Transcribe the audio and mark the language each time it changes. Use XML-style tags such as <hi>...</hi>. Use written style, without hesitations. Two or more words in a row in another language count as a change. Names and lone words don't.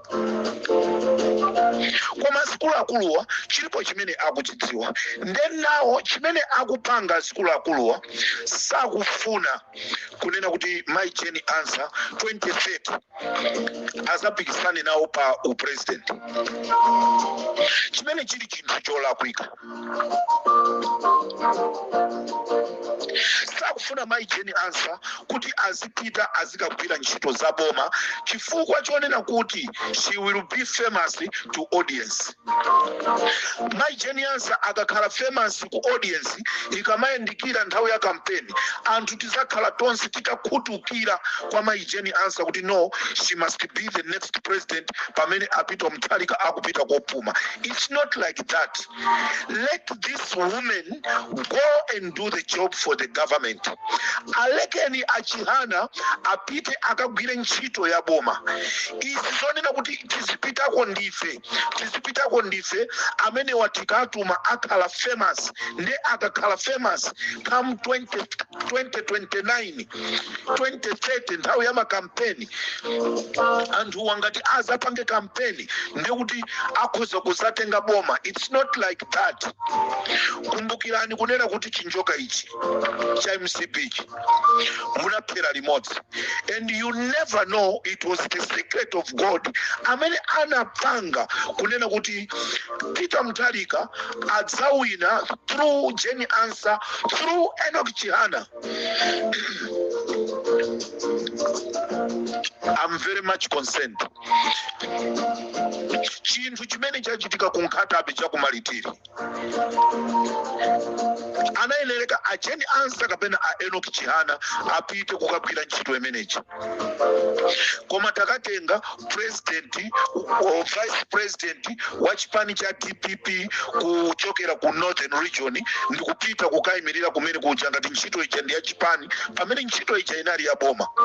<ny>Koma akuluakuluwa chilipo chimene akuchidziwa, then nawo chimene akupanga akuluakuluwa sakufuna kunena kuti my Jeni Ansah 2030 azapikisane nawo pa upresident. Chimene chili chinthu cholakwika. Sakufuna my Jeni Ansah kuti azipita azikagwira ntchito za boma chifukwa chonena kuti</ny> <en>she will be famous to audience.</en> <ny>My Jeni Ansah akakhala famous ku audience ikamayendikira nthawi ya campaign, anthu tizakhala tonse tikakhutukira kwa my Jeni Ansah kuti</ny> <en>no, she must be the next president</en> <ny>pamene apita Mutharika akupita kopuma.</ny> <en>It's not like that. Let this woman go and do the job for the government.</en> <ny>Alekeni achihana apite akagwire ntchito ya boma. Isizonena kuti tizipitako ndife amene watikatuma akhala famous, nde akakhala famous come 2029 2030 nthawi ya makampeni, anthu wangati azapange kampeni ndekuti akhoza kuzatenga boma.</ny> <en>It's not like that.</en> <ny>Kumbukirani kunena kuti chinjoka ichi cha MCP munaphera limodzi,</ny> <en>and you never know, it was the secret of God</en> <ny>amene anapanga kunena kuti Peter Mutharika adzawina</ny> <en>through Jeni Ansah, through Enoch Chihana. I'm very much concerned.</en> <ny>Chinthu chimene chachitika ku Nkhatabe chakumalitiri anayenereka a Jeni Ansah kapena a Enoch Chihana apite kukagwira ntchito imeneyi, koma takatenga</ny> <en>president or vice president</en> <ny>wa chipani cha DPP kuchokera ku Northern Region ndikupita kukayimirira kumene kuja ngati ntchito ija ndi ya chipani pamene ntchito ija inali ya boma.</ny>